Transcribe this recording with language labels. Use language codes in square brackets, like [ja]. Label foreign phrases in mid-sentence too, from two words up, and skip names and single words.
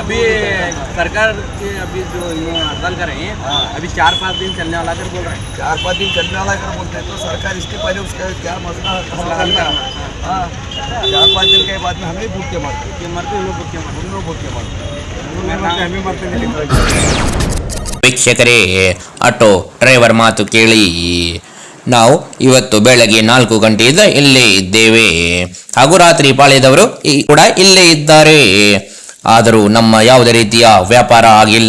[hi] अभी सरकार के अभी जो ये हड़ताल कर रहे हैं, अभी 4-5 दिन चलने वाला कर बोल रहे हैं। 4-5 दिन चलने वाला कर बोलते हैं, तो सरकार इसके पहले उसका क्या मसला हल करना। हाँ, 4-5 दिन के बाद में हमें भूख के मरते, मरते हम लोग भूखे मरते, हम लोग भूख के मरते, हमें मरते नहीं। [kn] ವೀಕ್ಷಕರೇ, [en] auto driver [kn] ಮಾತು ಕೇಳಿ ನಾವು ಇವತ್ತು ಬೆಳಗ್ಗೆ 4 ಗಂಟೆಯಿಂದ ಇಲ್ಲೇ ಇದ್ದೇವೆ ಹಾಗೂ ರಾತ್ರಿ ಪಾಳ್ಯದವರು ಕೂಡ ಇಲ್ಲೇ ಇದ್ದಾರೆ. ಆದರೂ ನಮ್ಮ ಯಾವುದೇ ರೀತಿಯ ವ್ಯಾಪಾರ ಆಗಿಲ್ಲ.